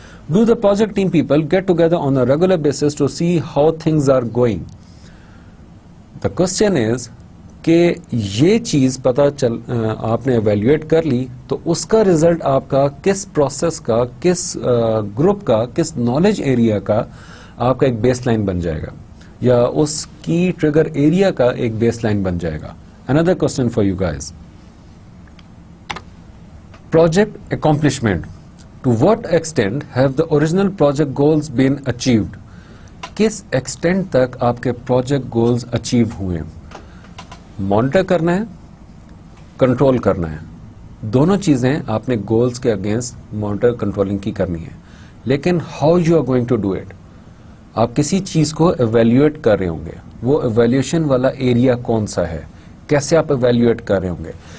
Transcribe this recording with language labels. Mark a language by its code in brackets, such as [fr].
[en] Do the project team people get together on a regular basis to see how things are going? The question is [ur] کہ یہ چیز پتا چل آپ نے ایویلویٹ کر لی تو اس کا ریزلٹ آپ کا کس پروسیس کا، کس گروپ کا، کس نالج ایریا کا آپ کا ایک بیس لائن بن جائے گا، یا اس کی ٹریگر ایریا کا ایک بیس لائن بن جائے گا. [en] Another question for you guys. Project accomplishment. To what extent have the original project goals been achieved? [ur] کس ایکسٹینٹ تک آپ کے پروجیکٹ گولز اچیو ہوئے؟ مانیٹر کرنا ہے، کنٹرول کرنا ہے، دونوں چیزیں آپ نے گولز کے اگینسٹ مانیٹر کنٹرولنگ کی کرنی ہے. لیکن [en] How you are going to do it? [ur] آپ کسی چیز کو ایویلویٹ کر رہے ہوں گے، وہ ایویلویشن والا ایریا کون سا ہے، کیسے آپ ایویلویٹ کر رہے ہوں گے.